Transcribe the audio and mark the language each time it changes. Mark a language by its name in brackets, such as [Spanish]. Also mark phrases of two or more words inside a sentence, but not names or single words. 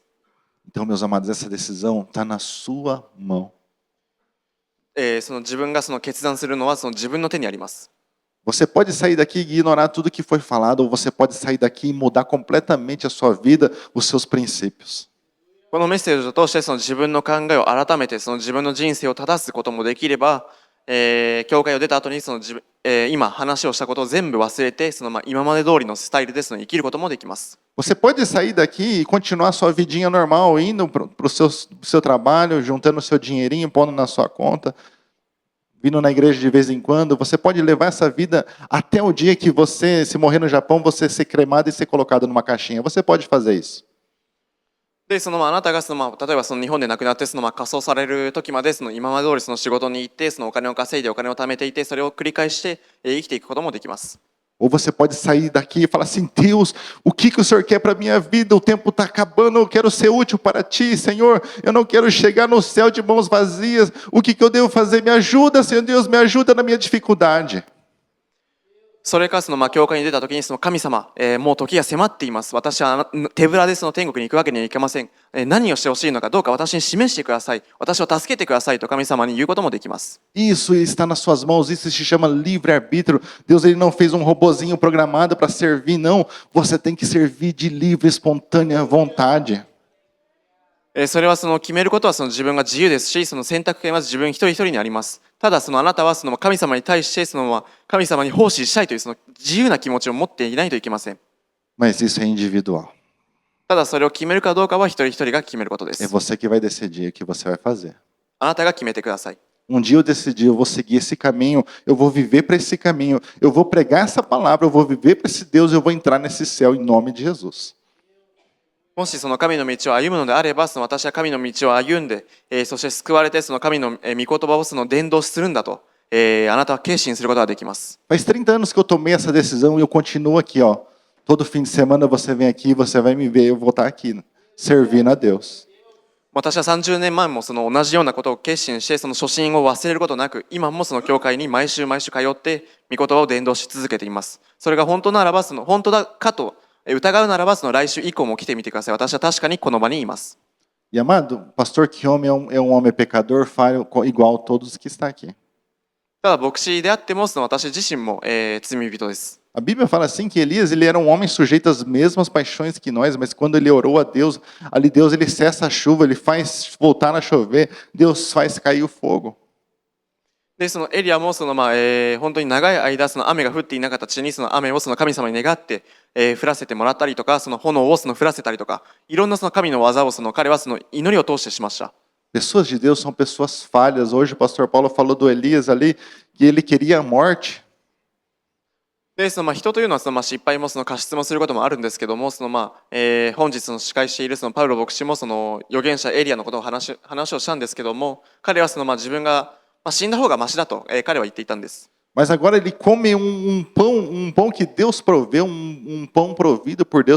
[Portuguese] Então, meus amados, essa decisão está na sua mão. [Japanese] 自分が決断するのは自分の手にあります。 [Portuguese] Você pode sair daqui e ignorar tudo que foi falado, ou você pode sair daqui e mudar completamente a sua vida, os seus princípios. [Japanese] このメッセージを通して自分の考えを改めて自分の人生を正すこともできれば、教会を出た後に今話をしたことを全部忘れて今まで通りのスタイルで生きることもできます。 [Portuguese] Você pode sair daqui e continuar sua vidinha normal, indo para o seu trabalho, juntando o seu dinheirinho, pondo na sua conta, vindo na igreja de vez em quando. Você pode levar essa vida até o dia que você, se morrer no Japão, você ser cremado e ser colocado numa caixinha. Você pode fazer isso. [Japanese] であなたが例えば日本で亡くなって火葬される時まで今まで通り仕事に行ってお金を稼いでお金を貯めていてそれを繰り返して生きていくこともできます。 [Portuguese] Ou você pode sair daqui e falar assim, Deus, o que o Senhor quer para a minha vida? O tempo está acabando, eu quero ser útil para Ti, Senhor. Eu não quero chegar no céu de mãos vazias. O que eu devo fazer? Me ajuda, Senhor Deus, me ajuda na minha dificuldade. [Japanese] それか教会に出た時に神様、もう時が迫っています。私は手ぶらで天国に行くわけにはいきません。何をしてほしいのかどうか私に示してください。私を助けてくださいと神様に言うこともできます。 [Portuguese] Isso está nas suas mãos, isso se chama livre-arbítrio. Deus ele não fez um robozinho programado para servir, não. Você tem que servir de livre, espontânea vontade. [Japanese] それは決めることは自分が自由ですし、選択権は自分一人一人にあります。ただあなたは神様に対して神様に奉仕したいという自由な気持ちを持っていないといけません。 [Portuguese] Mas isso é individual. [Japanese] ただそれを決めるかどうかは一人一人が決めることで [Portuguese] É [Japanese] す。 [Portuguese] você que vai decidir o que você vai fazer. [Japanese] あなたが決めてください。 [Portuguese] Um dia eu decidi, eu vou seguir esse caminho, eu vou viver para esse caminho, eu vou pregar essa palavra, eu vou viver para esse Deus, eu vou entrar nesse céu em nome de Jesus. [Japanese] もし神の道を歩むのであれば私は神の道を歩んで、そして救われて神の御言葉を伝道するんだと、あなたは決心することができます。 [Portuguese] Faz 30 anos que eu tomei essa decisão e eu continuo aqui, ó. Todo fim de semana você vem aqui, você vai me ver, eu vou estar aqui, servindo a Deus. [Japanese] 私は30年前も同じようなことを決心して初心を忘れることなく今も教会に毎週通って御言葉を伝道し続けています。それが本当ならば本当だかと疑うならば来週以降も来てみてください。私は確かにこの場にいます。 [Portuguese] E amado, pastor Kiyomi é um homem pecador, falho igual a todos que está aqui. [Japanese] ただ牧師であっても私自身も、罪人です。 [Portuguese] A Bíblia fala assim que Elias ele era um homem sujeito às mesmas paixões que nós, mas quando ele orou a Deus, ali Deus ele cessa a chuva, ele faz voltar a chover, Deus faz cair o fogo. [Japanese] で、そのエリアも本当に長い間、その雨が降っていなかった地にその雨をその神様に願って、降らせてもらったりとか、その炎をその降らせたりとか、いろんなその神の技を彼はその祈りを通してしました。 [Portuguese] Pessoas de Deus são pessoas falhas. Hoje o pastor Paulo falou do Elias ali, que ele queria a morte. [Japanese] で、人というのは失敗も過失もすることもあるんですけども、本日の司会しているパウロ牧師も預言者エリアのことを話をしたんですけども、彼は自分が死んだ方がマシだと、彼は言っていたんです。 [Portuguese] Mas agora ele come um pão que Deus proveu, pão provido por Deus.